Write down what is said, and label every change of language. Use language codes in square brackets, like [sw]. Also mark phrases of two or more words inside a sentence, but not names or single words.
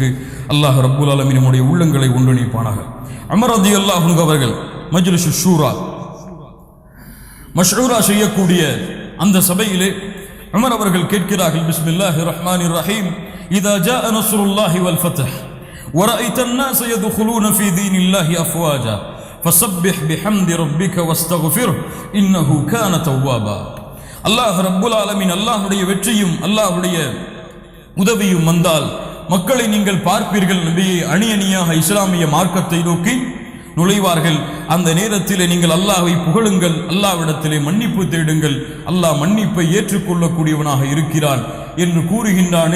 [ta] அல்லாஹ் [ar] رب العالمين [ta] நம்முடைய உள்ளங்களை ஒன்றிணைப்பானாக. [ar] உமர் رضي الله عنه அவர்கள் مجلس شورى مشورة [ta] செய்யக்கூடிய அந்த சபையிலே உமர் அவர்கள் கேட்கிறார்கள், [ar] بسم الله الرحمن الرحيم، إذا جاء نصر الله والفتح ورأيت الناس يدخلون في دين الله أفواجا فسبح بحمد ربك واستغفره إنه كان توابا. [ta] அல்லாஹ் [ar] رب العالمين [ta] அல்லாஹ்வுடைய வெற்றியும் அல்லாஹ்வுடைய உதவியும் வந்தால் மக்களை நீங்கள் பார்ப்பீர்கள், நபியை அணி அணியாக இஸ்லாமிய மார்க்கத்தை நோக்கி நுழைவார்கள். அந்த நேரத்திலே நீங்கள் அல்லாஹ்வை புகழுங்கள், அல்லாஹ்விடத்திலே மன்னிப்பு தேடுங்கள், அல்லாஹ் மன்னிப்பை ஏற்றுக்கொள்ளக்கூடியவனாக இருக்கிறான் என்று கூறுகின்றானே.